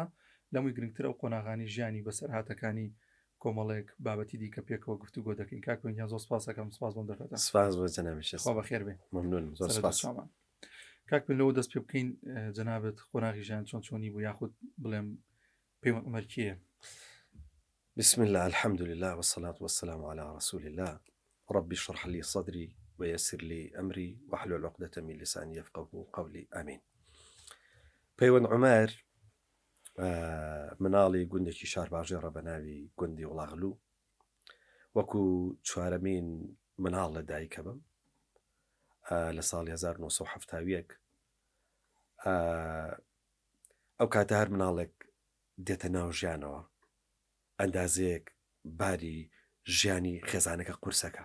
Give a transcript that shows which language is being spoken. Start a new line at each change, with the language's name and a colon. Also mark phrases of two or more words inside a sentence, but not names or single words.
Central Kurdish: لەمووی گرنگتر ئەو قۆناغانی ژیانی بەسەر هاتەکانی کۆمەڵێک بابەتی دیکە پێکەوە گفتوگۆ دەکەین. کاک پەیوەند زۆر سپاس دەکەم. سپاس بۆم دەکەێتە. سپاس بۆ جەنابی خوا بەخێر بێ. مەمنون زۆر سپاس. کاک پەیوەند لەوە دەست پێ بکەین جەنابەت قۆناغی ژیان چۆنی بوو یاخود بڵێم پەیوەند عومەر کییە؟
Arabic: بسم الله الحمد لله والصلاة والسلام على رسول الله ربي اشرح لي صدري ويسر لي أمري واحلل عقدة من لساني يفقهوا قولي آمين.
Central Kurdish: پەیوەند عومەر مناڵی گوندێکی شار باژێڕە بە ناوی گوندی وڵاغلوو، وەکو چوارەمین مناڵ لە دایکە بم لە ساڵی 1970 ئەو کاتە هەر مناڵێک دێتە ناو ژیانەوە ئەندازەیەک باری ژیانی خێزانەکە قورسەکە